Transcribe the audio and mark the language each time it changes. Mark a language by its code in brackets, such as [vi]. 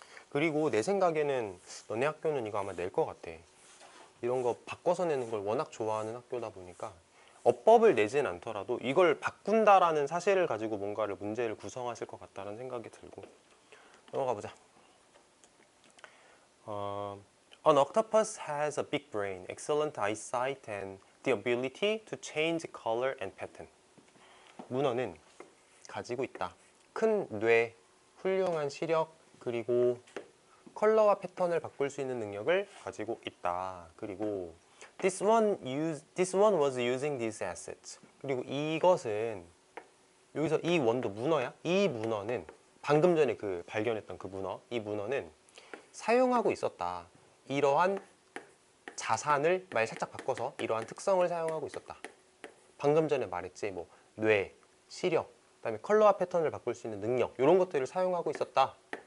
[ko] 그리고 내 생각에는 너네 학교는 이거 아마 낼 것 같아. 이런 거 바꿔서 내는 걸 워낙 좋아하는 학교다 보니까 어법을 내진 않더라도 이걸 바꾼다라는 사실을 가지고 뭔가를 문제를 구성하실 것 같다는 생각이 들고. 넘어가 보자. [en] An octopus has a big brain, excellent eyesight, and the ability to change color and pattern. [ko] 문어는 가지고 있다. 큰 뇌, 훌륭한 시력, 그리고 컬러와 패턴을 바꿀 수 있는 능력을 가지고 있다. 그리고 [en] this one was using these assets. [ko] 그리고 이것은 여기서 이 원도 문어야. 이 문어는 방금 전에 그 발견했던 그 문어, 이 문어는 사용하고 있었다. 이러한 자산을 말 살짝 바꿔서 이러한 특성을 사용하고 있었다. 방금 전에 말했지, 뭐 뇌, 시력, 그다음에 컬러와 패턴을 바꿀 수 있는 능력 이런 것들을 사용하고 있었다.